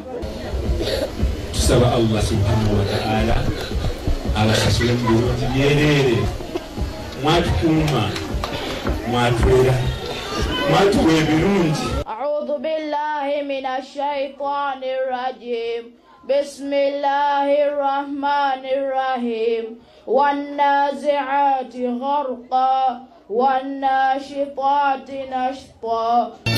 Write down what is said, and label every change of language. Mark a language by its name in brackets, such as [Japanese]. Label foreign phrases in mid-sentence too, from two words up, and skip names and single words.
[Ganda] tusaba Allah [Arabic] سبحانه وتعالى [Ganda] abasasule mu bulungi byereere mwatukuuma mwatuwera mwatuwa ebirungi [Arabic] أعوذ بالله من الشيطان الرجيم بسم الله الرحمن الرحيم والنازعات غرقا والناشطات نشطا